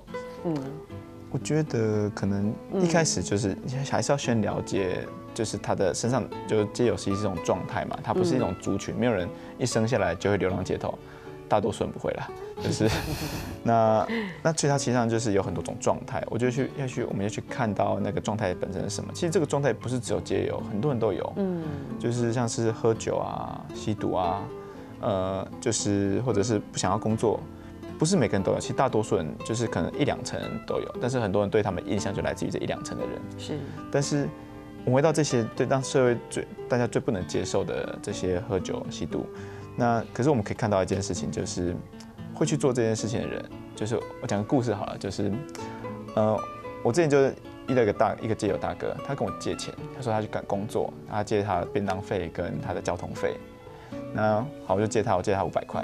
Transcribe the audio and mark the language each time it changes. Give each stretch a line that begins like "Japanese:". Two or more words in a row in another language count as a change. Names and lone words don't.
Chinese: 我覺得可能一開始就是還是要先了解，就是他的身上就街友是一種狀態嘛，它不是一種族群，沒有人一生下來就會流浪街頭，大多數人不會啦，就是那所以它其實上就是有很多種狀態，我覺得我們要去看到那個狀態本身是什麼。其實這個狀態不是只有街友，很多人都有，就是像是喝酒啊、吸毒啊，就是或者是不想要工作。不是每個人都有，其實大多數人就是可能1-2成人都有，但是很多人對他們印象就來自於這1-2成的人。是，但是我們回到這些讓社會大家最不能接受的這些喝酒、吸毒，那可是我們可以看到一件事情，就是會去做這件事情的人，就是我講個故事好了，就是我之前就是遇到一個街友大哥，他跟我借錢，他說他去趕工作，他借他的便當費跟他的交通費，那好我就借他500塊。